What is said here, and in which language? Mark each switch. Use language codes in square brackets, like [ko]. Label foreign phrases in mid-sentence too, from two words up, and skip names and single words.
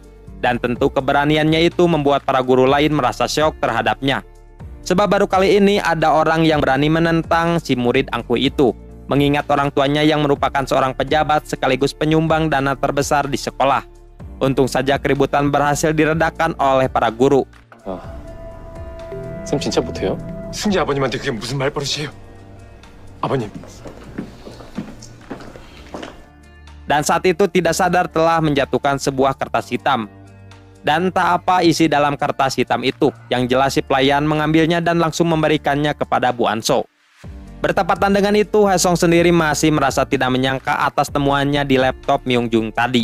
[id] Dan tentu keberaniannya itu membuat para guru lain merasa syok terhadapnya. Sebab baru kali ini ada orang yang berani menentang si murid angkuh itu. Mengingat orang tuanya yang merupakan seorang pejabat sekaligus penyumbang dana terbesar di sekolah. Untung saja keributan berhasil diredakan oleh para guru. [ko] 쌤 진짜 못해요? 승지 아버님한테 그게 무슨 말버릇이에요? 아버님. [id] dan saat itu tidak sadar telah menjatuhkan sebuah kertas hitam. Dan tak apa isi dalam kertas hitam itu, yang jelas si pelayan mengambilnya dan langsung memberikannya kepada Bu Anso. Bertepatan dengan itu, Haesong sendiri masih merasa tidak menyangka atas temuannya di laptop Myungjung tadi.